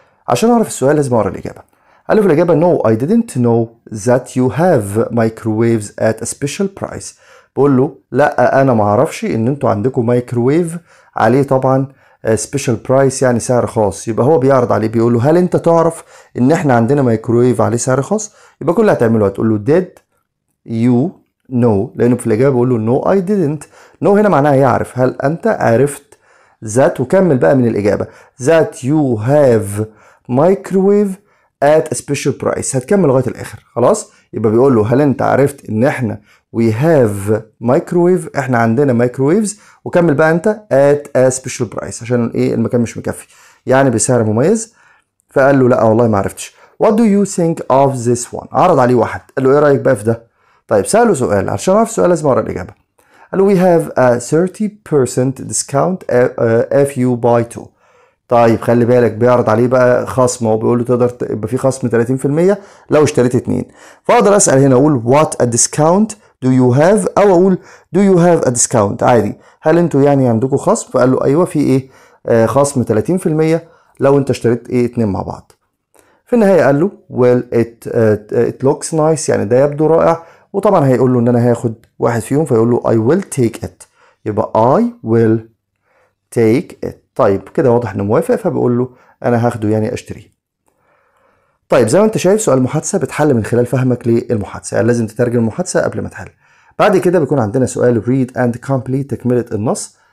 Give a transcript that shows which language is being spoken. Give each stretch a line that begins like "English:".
Arabic: عشان اعرف السؤال لازم اقرا الاجابة. قال له في الاجابة
English: no I didn't know that you have microwaves at a special price.
Arabic: بقول له لا انا ما اعرفش ان انتوا عندكم مايكروويف عليه طبعا سبيشال برايس يعني سعر خاص. يبقى هو بيعرض عليه بيقول له هل انت تعرف ان احنا عندنا مايكروويف عليه سعر خاص؟ يبقى كل اللي هتعمله هتقول له
English: did you know،
Arabic: لانه في الاجابه بيقول له
English: no I didn't.
Arabic: no هنا معناها يعرف. هل انت عرفت
English: that،
Arabic: وكمل بقى من الاجابه
English: that you have microwave at a special price.
Arabic: هتكمل لغايه الاخر خلاص. يبقى بيقول له هل انت عرفت ان احنا
English: we have microwave،
Arabic: احنا عندنا microwaves، وكمل بقى انت
English: at a special price
Arabic: عشان ايه المكان مش مكفي يعني بسعر مميز. فقال له لا والله ما عرفتش.
English: what do you think of this one؟
Arabic: عرض عليه واحد قال له ايه رايك بقى في ده؟ طيب سأله سؤال، عشان اعرف السؤال لازم اقرا الاجابه. قال له
English: we have a 30% discount if you buy two.
Arabic: طيب خلي بالك بيعرض عليه بقى خصم، هو بيقول له تقدر يبقى في خصم 30% لو اشتريت اتنين. فاقدر اسال هنا اقول
English: what a discount do you have،
Arabic: او اقول
English: do you have a discount عادي.
Arabic: هل انتوا يعني عندكم خصم؟ فقال له ايوه في ايه خصم 30% لو انت اشتريت ايه اتنين مع بعض. في النهايه قال له
English: well it looks nice،
Arabic: يعني ده يبدو رائع. وطبعا هيقول له ان انا هاخد واحد فيهم، فيقول له
English: I will take it.
Arabic: يبقى
English: I will take it.
Arabic: طيب كده واضح انه موافق، فبيقول له انا هاخده يعني اشتريه. طيب زي ما انت شايف سؤال محادثه بتحل من خلال فهمك للمحادثه، يعني لازم تترجم المحادثه قبل ما تحل. بعد كده بيكون عندنا سؤال
English: read and complete،
Arabic: تكمله النص.